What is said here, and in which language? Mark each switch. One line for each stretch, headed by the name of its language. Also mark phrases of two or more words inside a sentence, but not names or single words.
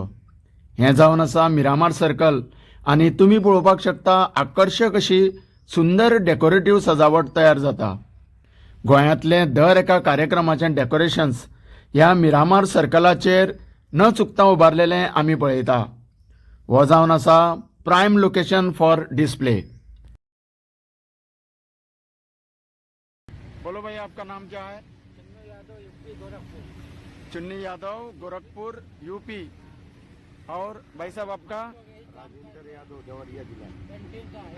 Konkani: हें जावन आसा मिरामार सर्कल आनी तुमी पळोवपाक शकता आकर्शक अशी सुंदर डेकोरेटिव्ह सजावट तयार जाता. गोंयांतले दर एका कार्यक्रमाचें डेकोरेशन्स ह्या मिरामार सर्कलाचेर न चुकता उबारलेलें आमी पळयता. हो जावन आसा
English: prime location for display.
Hindi: बोलो भाई, आपका नाम क्या है? चुन्नी यादव, गोरखपुर, यूपी. और भाई साहब आपका? राजेंद्र यादव, देवरिया जिला.